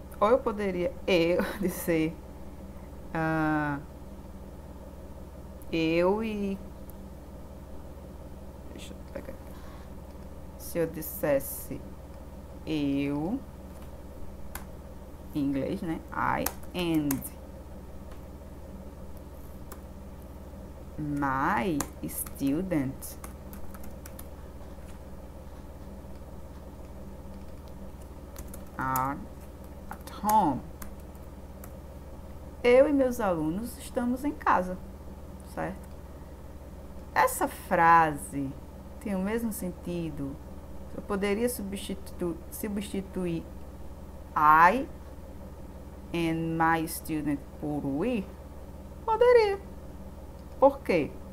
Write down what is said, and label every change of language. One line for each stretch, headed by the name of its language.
Portuguese: Ou eu poderia dizer eu e... Deixa eu pegar aqui. Se eu dissesse eu, em inglês, né?
English: I and my student are at home.
Portuguese: Eu e meus alunos estamos em casa, certo? Essa frase tem o mesmo sentido. Eu poderia substituir
English: I and my student
Portuguese: por we? Poderia. Por quê?